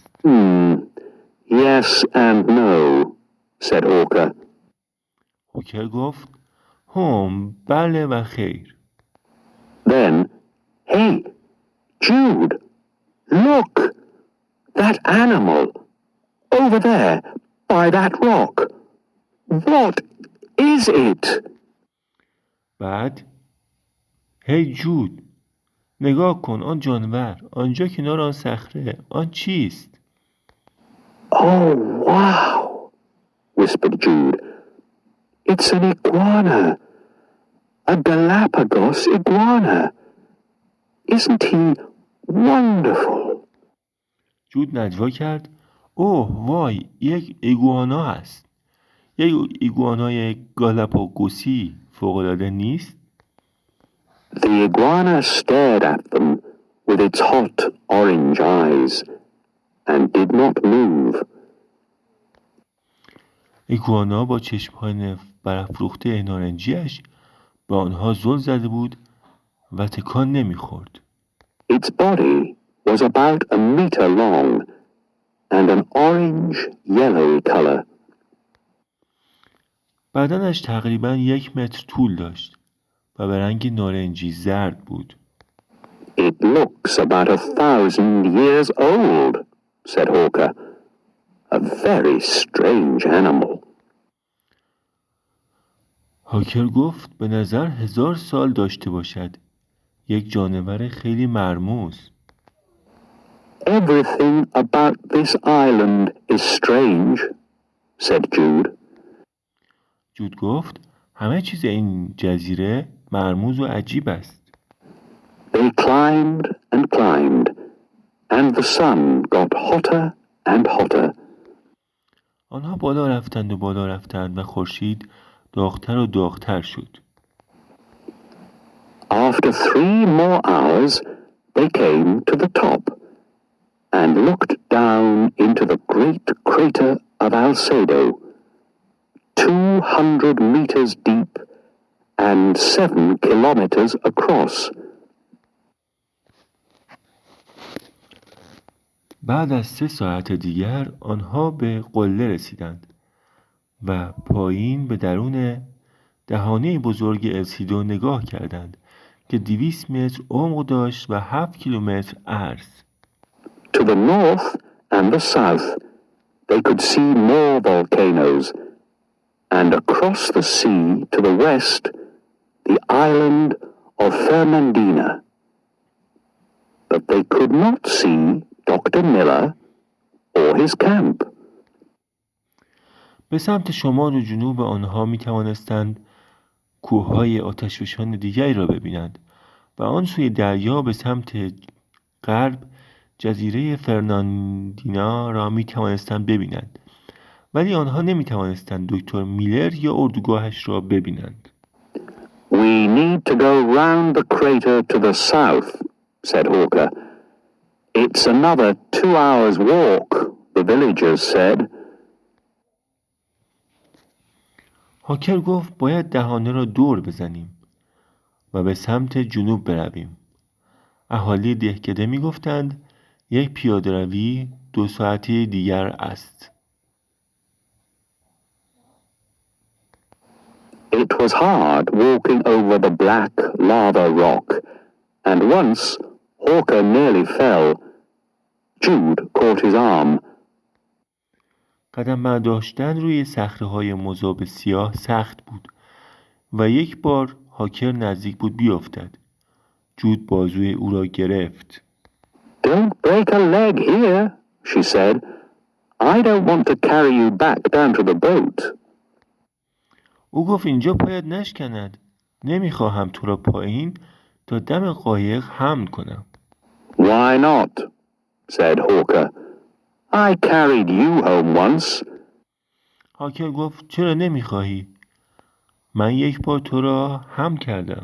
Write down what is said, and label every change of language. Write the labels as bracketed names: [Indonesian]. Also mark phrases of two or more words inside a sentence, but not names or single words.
[English] Yes and no, said Hawker. [Persian] هوکر گفت بله و خیر. [English] Then, hey, Jude, look, that animal, over there, by that rock. What is it? [Persian] بعد هی جود نگاه کن آن جانور آنجا کنار آن صخره آن چیست؟ [English] Oh, wow, whispered Jude. It's an iguana, a Galapagos iguana. Isn't he wonderful? [Persian] جود نجوا کرد وای یک ایگوانا است. یک ایگوانای گالاپاگوسی فوق‌العاده نیست؟ [English] The iguana stared at them with its hot orange eyes and did not move. [Persian] ایگوانا با چشم‌های برافروخته نارنجیش به آنها زل زده بود و تکان نمی‌خورد. [English] Its body was about a meter long and an orange-yellowy color. [Persian] بدنش تقریباً 1 متر طول داشت و به رنگ نارنجی زرد بود. [English] It looks about 1,000 years old, said Hawker. A very strange animal. [Persian] هاکر گفت به نظر 1000 سال داشته باشد. یک جانور خیلی مرموز. [English] Everything about this island is strange, said Jude. [Persian] جود گفت همه چیز این جزیره مرموز و عجیب است. [English] They climbed and climbed, and the sun got hotter and hotter. [Persian] آنها بالا رفتند و بالا رفتند و خورشید داغتر و داغتر شد. [English] After 3 more hours, they came to the top and looked down into the great crater of Alcedo, 200 meters deep and 7 kilometers across. [Persian] بعد از 3 ساعت دیگر آنها به قله رسیدند و پایین به درون دهانه بزرگ السیدو نگاه کردند که 200 متر عمق داشت و 7 کیلومتر عرض. [English] To the north and the south, they could see more volcanoes, and across the sea to the west, the island of Fernandina. But they could not see Dr. Miller or his camp. [Persian] به سمت شمال و جنوب آنها می توانستند کوههای آتشفشان دیگری را ببینند و آن سوی دریا به سمت غرب جزیره فرناندینا را می توانستند ببینند، ولی آنها نمی توانستند دکتر میلر یا اردوگاهش را ببینند. [English] We need to go round the crater to the south, said Hawker. It's another 2 hours walk, the villagers said. [Persian] هاکر گفت باید دهانه را دور بزنیم و به سمت جنوب برویم. اهالی دهکده می گفتند 1 پیاده روی 2 ساعته دیگر است. [English] It was hard walking over the black lava rock, and once Hawker nearly fell. Jude caught his arm. [Persian] قدم برداشتن روی صخره‌های مذاب سیاه سخت بود و یک بار هاکر نزدیک بود بیفتد. جود بازوی او را گرفت. [English] Don't break a leg here, she said. I don't want to carry you back down to the boat. [Persian] او گفت اینجا پایت نشکند. نمیخواهم تو را پایین تا دم قایق حمل کنم. [English] Why not? said Hawker. I carried you home once. [Persian] هاکر گفت چرا نمیخواهی؟ من یک بار تو را حمل کردم.